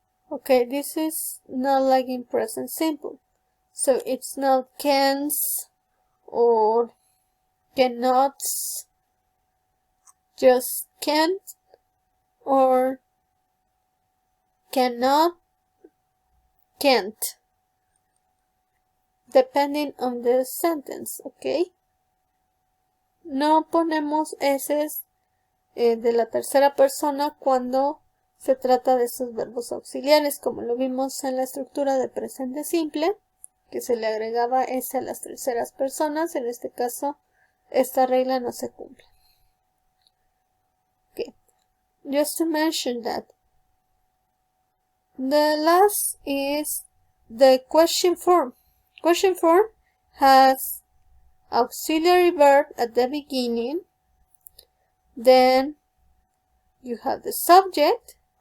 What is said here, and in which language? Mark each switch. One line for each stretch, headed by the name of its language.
English: Okay, this is not like in present simple. So it's not cans or cannots, just can't or cannot, can't, depending on the sentence, okay?
Spanish: No ponemos S de la tercera persona cuando se trata de esos verbos auxiliares, como lo vimos en la estructura de presente simple, que se le agregaba S a las terceras personas. En este caso, esta regla no se cumple.
English: Okay. Just to mention that The last is the question form. Question form has auxiliary verb at the beginning. Then you have the subject.